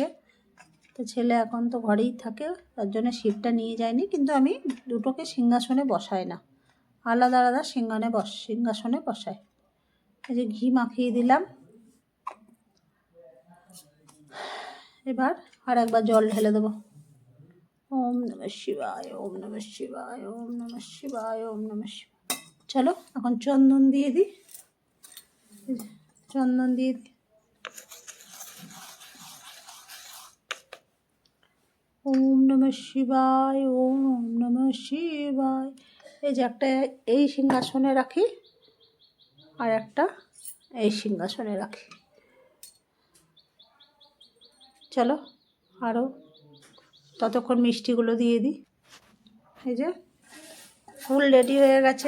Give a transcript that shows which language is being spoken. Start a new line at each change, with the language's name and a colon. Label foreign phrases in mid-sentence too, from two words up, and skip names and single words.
Bangla: তো ছেলে এখন তো ঘরেই থাকে, তার জন্য শিবটা নিয়ে যায়নি, কিন্তু আমি দুটোকে সিংহাসনে বসাই না, আলাদা আলাদা সিংহাসনে বসাই। এই যে ঘি মাখিয়ে দিলাম। এবার আর একবার জল ঢেলে দেবো।
Sanskrit: ওম নমঃ শিবায়, ওম নমঃ শিবায়, ওম নমঃ শিবায়, ওম নমঃ শিবায়।
Bangla: চলো এখন চন্দন দিয়ে দিই। চন্দন দিয়ে দিই।
Sanskrit: ওম নমঃ শিবায়, ওম নমঃ শিবায়।
Bangla: এই যে একটা এই সিংহাসনে রাখি, আর একটা এই সিংহাসনে রাখি। চলো আরও ততক্ষণ মিষ্টিগুলো দিয়ে দিই। এই যে ফুল রেডি হয়ে গেছে।